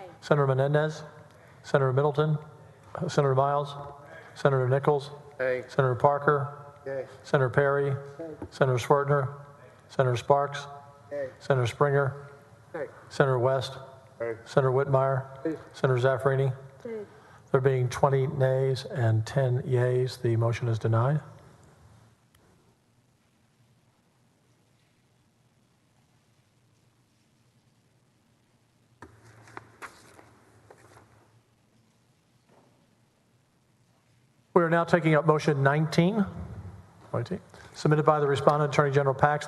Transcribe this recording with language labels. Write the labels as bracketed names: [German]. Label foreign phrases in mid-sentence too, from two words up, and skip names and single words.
[English] Senator Menendez? Senator Middleton? Senator Miles? Senator Nichols? Nay. Senator Parker? Yay. Senator Perry? Senator Schwartner? Senator Sparks? Yay. Senator Springer? Yay. Senator West? Yay. Senator Whitmire? Yay. Senator Zaffarini? Nay. There being 20 nays and 10 yeas, the motion is denied. We are now taking up motion 19, submitted by the respondent, Attorney General Paxton.